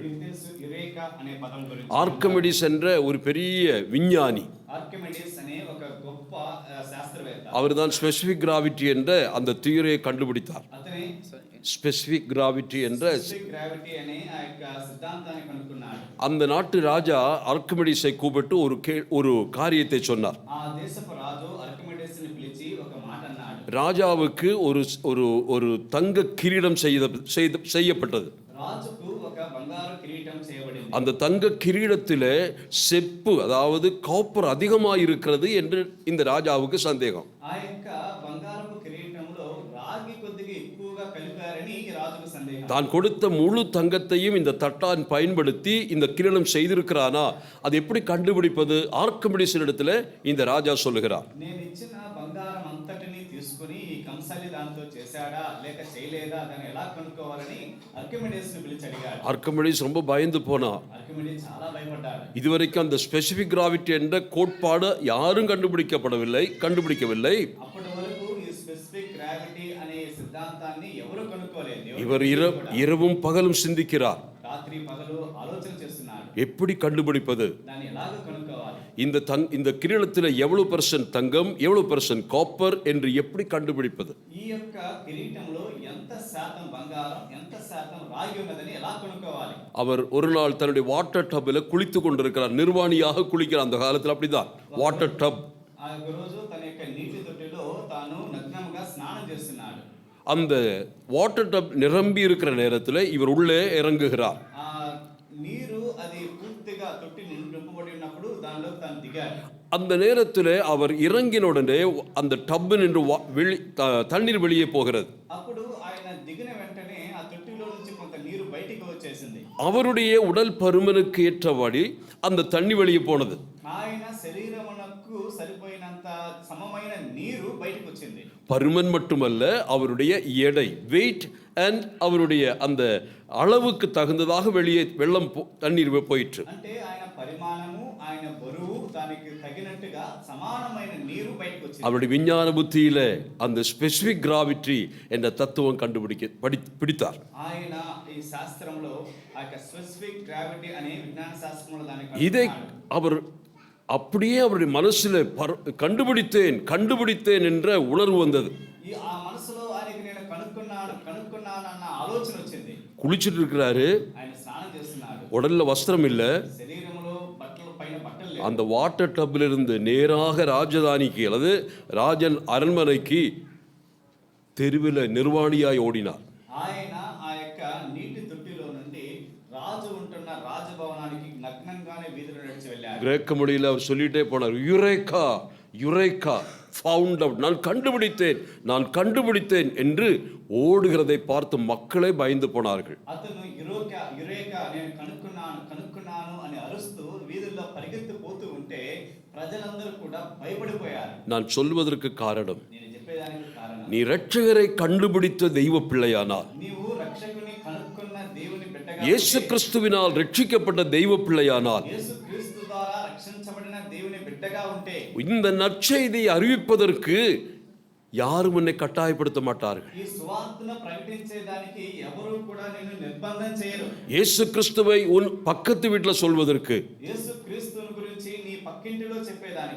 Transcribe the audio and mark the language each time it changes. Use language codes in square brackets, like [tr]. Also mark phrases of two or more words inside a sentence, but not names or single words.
[te] యురేకా అనే పదం గురించి. [ta] ஆர்க்கிமிடிஸ் என்ற ஒரு பெரிய விஞ்ஞானி, [te] ఆర్కిమిడీస్ అనే ఒక గొప్ప శాస్త్రవేత్త, [ta] அவர்தான் [en] specific gravity [ta] என்ற அந்த தியரியை கண்டுபிடித்தார். [te] అతనే [en] specific gravity [ta] என்ற [te] గ్రావిటీ అనే ఆ యొక్క సిద్ధాంతాన్ని కనుక్కున్నాడు. [ta] அந்த நாட்டு ராஜா ஆர்க்கிமிடிஸை கூப்பிட்டு ஒரு காரியத்தை சொன்னார். [te] ఆ దేశపు రాజు ఆర్కిమిడీస్ ని పిలిచి ఒక మాట అన్నాడు. [ta] ராஜாவுக்கு ஒரு தங்க கிரீடம் செய்யப்பட்டது. [te] రాజుకు ఒక బంగారు కిరీటం చేయబడింది. [ta] அந்த தங்க கிரீடத்திலே செப்பு, அதாவது காப்பர் அதிகமாக இருக்கிறது என்று இந்த ராஜாவுக்கு சந்தேகம். [te] ఆ యొక్క బంగారపు కిరీటంలో రాగి కొద్దిగా ఎక్కువగా కలిపారని ఈ రాజుకు సందేహం. [ta] தான் கொடுத்த முழு தங்கத்தையும் இந்த தட்டான் பயன்படுத்தி இந்த கிரீடம் செய்திருக்கிறானா, அது எப்படி கண்டுபிடிப்பது? ஆர்க்கிமிடிஸ் இடத்துல இந்த ராஜா சொல்லுகிறார். [te] నేను ఇచ్చిన బంగారం అంతటిని తీసుకుని ఈ కంసాలి దాంతో చేశాడా లేక చేయలేదా దాన్ని ఎలా కనుక్కోవాలని ఆర్కిమిడీస్ ని పిలిచి అడిగాడు. [ta] ஆர்க்கிமிடிஸ் ரொம்ப பயந்து போனா. [te] ఆర్కిమిడీస్ చాలా భయపడ్డాడు. [ta] இதுவரைக்கும் அந்த [en] specific gravity [ta] என்ற கோட்பாடு யாரும் கண்டுபிடிக்கவில்லை. [te] అప్పటి వరకు ఈ [en] specific gravity [te] అనే సిద్ధాంతాన్ని ఎవరు కనుక్కోలేదు. [ta] இவர் இரவும் பகலும் சிந்திக்கிறார், [te] రాత్రి పగలు ఆలోచన చేస్తున్నాడు, [ta] எப்படி கண்டுபிடிப்பது, [te] దాన్ని ఎలాగ కనుక్కోవాలి, [ta] இந்த கிரீடத்தில் எவ்வளவு % தங்கம் எவ்வளவு % காப்பர் என்று எப்படி கண்டுபிடிப்பது, [te] ఈ యొక్క కిరీటంలో ఎంత శాతం బంగారం ఎంత శాతం రాగి ఉన్నదని ఎలా కనుక్కోవాలి. [ta] அவர் ஒரு நாள் தன்னுடைய [en] water tub [ta] குளித்து கொண்டிருக்கிறார். நிர்வாணியாக குளிக்கிறார். அந்த காலத்தில் அப்படிதான், [en] water tub. [te] ఆ యొక్క రోజు తన యొక్క నీటి తొట్టిలో తాను నగ్నంగా స్నానం చేస్తున్నాడు. [ta] அந்த [en] water tub [ta] நிரம்பி இருக்கிற நேரத்தில் இவர் உள்ளே இறங்குகிறார். [te] ఆ నీరు అది పూర్తిగా తొట్టి నింపబడి ఉన్నప్పుడు దానిలో తాను దిగాడు. [ta] அந்த நேரத்தில் அவர் இறங்கின உடனே அந்த டப்பு நின்று தண்ணீர் வெளியே போகிறது. [te] అప్పుడు ఆయన దిగిన వెంటనే ఆ తొట్టిలో నుంచి కొంత నీరు బయటికి వచ్చేసింది. [ta] அவருடைய உடல் பருமனுக்கு ஏற்றபடி அந்த தண்ணி வெளியே போனது. [te] ఆయన శరీరమునకు సరిపోయినంత సమమైన నీరు బయటికి వచ్చింది. [ta] பருமன் மட்டுமல்ல, அவருடைய எடை, [en] weight and [ta] அவருடைய அந்த அளவுக்கு தகுந்ததாக வெளியே தண்ணீர் போயிற்று. [te] అంటే ఆయన పరిమాణము ఆయన బరువు దాని దానికి తగినట్టుగా సమానమైన నీరు బయటకు వచ్చింది. [ta] அவருடைய விஞ்ஞான புத்தியில அந்த [en] specific gravity [ta] என்ற தத்துவம் பிடித்தார். [te] ఆయన ఈ శాస్త్రంలో ఆ యొక్క [en] specific gravity [te] అనే విజ్ఞాన శాస్త్రంలో దాన్ని [ta] இதை அவர் அப்படியே அவருடைய மனசுல கண்டுபிடித்தேன் என்ற உணர்வு வந்தது. [te] ఆ మనసులో ఆయనకి నేను కనుక్కున్నాను అన్న ఆలోచన వచ్చింది. [ta] குளிச்சிட்டு இருக்கிறாரு, [te] ఆయన స్నానం చేస్తున్నాడు, [ta] உடல்ல வஸ்திரம் இல்ல, [te] శరీరంలో పైన బట్టలు లేవు. [ta] அந்த [en] water tub [ta] இருந்து நேராக ராஜதானிக்கு அல்லது ராஜன் அரண்மனைக்கு தெருவில் நிர்வாணியாய் ஓடினார். [te] ఆయన ఆ యొక్క నీటి తొట్టిలో నుండి రాజు ఉంటున్న రాజభవనానికి నగ్నంగానే వీధిలో నడిచి వెళ్ళారు. [ta] கிரேக்க மொழியில் அவர் சொல்லிட்டே போனார், [el] εύρηκα εύρηκα [en] found out, [ta] நான் கண்டுபிடித்தேன் என்று ஓடுகிறதை பார்த்து மக்களே பயந்து போனார்கள். [te] అతను యురేకా నేను కనుక్కున్నాను అని అరుస్తూ వీధుల్లో పరిగెత్తి పోతూ ఉంటే ప్రజలందరూ కూడా భయపడిపోయారు. [ta] நான் சொல்வதற்கு காரணம், [te] నేను చెప్పేదానికి కారణం, [ta] நீ இரட்சகரை கண்டுபிடித்த தெய்வ பிள்ளையானால், [te] నీవు రక్షకుని కనుక్కున్న దేవుని బిడ్డగా, [ta] இயேசு கிறிஸ்துவினால் ரட்சிக்கப்பட்ட தெய்வ பிள்ளையானால், [te] యేసు క్రీస్తు ద్వారా రక్షించబడిన దేవుని బిడ్డగా ఉంటే [ta] இந்த நற்செய்தியை அறிவிப்பதற்கு யாரும் உன்னை கட்டாயப்படுத்த மாட்டார்கள். [te] ఈ సువార్తను ప్రకటించేదానికి ఎవరు కూడా నిన్ను నిర్బంధం చేయరు. [ta] இயேசு கிறிஸ்துவை உன் பக்கத்து வீட்டில் சொல்வதற்கு, [te] యేసు క్రీస్తుని గురించి నీ పక్కింటిలో చెప్పేదానికి,